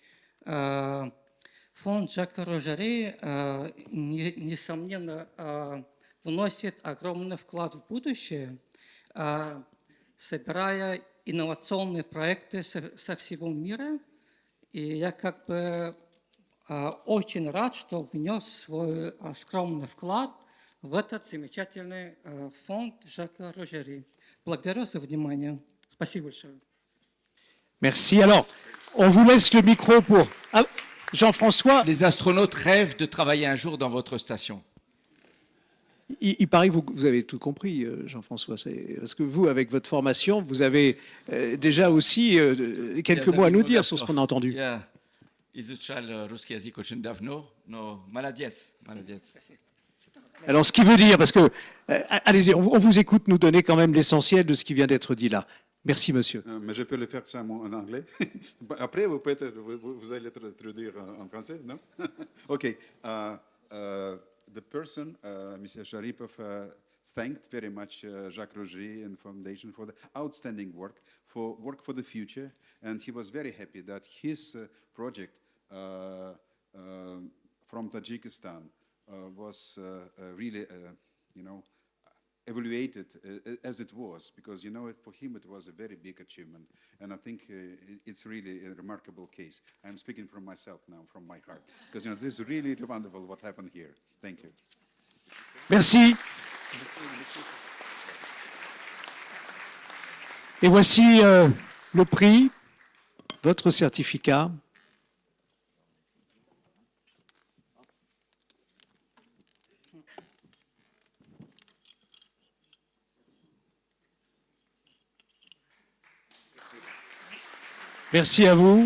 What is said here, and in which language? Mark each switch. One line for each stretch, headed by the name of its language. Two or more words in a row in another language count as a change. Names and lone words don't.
Russian: Фонд Жака Рожери, несомненно, вносит огромный вклад в будущее, собирая инновационные проекты со всего мира. И я как бы очень рад, что внес свой скромный вклад в этот замечательный фонд Жака Рожери. Благодарю за внимание. Спасибо большое.
French: Merci. Alors, on vous laisse le micro pour Jean-François. Les astronautes rêvent de travailler un jour dans votre station. Il paraît que vous avez tout compris, Jean-François. Parce que vous, avec votre formation, vous avez déjà aussi quelques mots à nous dire sur ce qu'on a entendu.
Russian: Изучал русский язык очень давно, но молодец, молодец.
French: Alors, ce qui veut dire, parce que, allez-y, on vous écoute nous donner quand même l'essentiel de ce qui vient d'être dit là. Merci, monsieur. Mais je peux le faire ça en anglais. Après, vous allez traduire en français, non?
English: OK. The person, Mr. Sharipov, thanked very much Jacques Rogeri and Foundation for the outstanding work for the future, and he was very happy that his project from Tajikistan was really, evaluated as it was, because, for him it was a very big achievement, and I think it's really a remarkable case. I'm speaking from myself now, from my heart, because, this is really wonderful what happened here. Thank you.
French: Merci. Et voici le prix, votre certificat. Merci à vous.